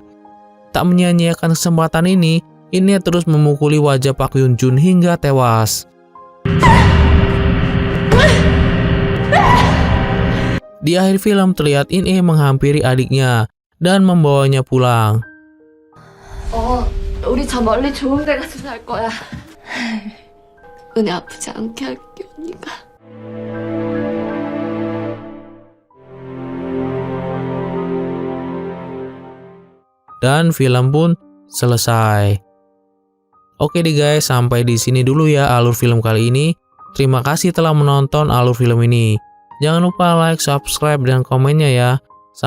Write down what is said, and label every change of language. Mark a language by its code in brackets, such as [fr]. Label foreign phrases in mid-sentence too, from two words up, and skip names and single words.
[id] Tak menyia-nyiakan kesempatan ini, In-hye terus memukuli wajah Park Hyun-jun hingga tewas. Di akhir film terlihat In-hye menghampiri adiknya dan membawanya pulang. [ko] 우리 저 멀리 좋은 데 가서 살 거야. 은혜 아프지 않게 할게, 언니가. [id] Dan film pun selesai. Oke deh guys, sampai di sini dulu ya alur film kali ini. Terima kasih telah menonton alur film ini. Jangan lupa [en] like, subscribe, [id] dan komennya ya.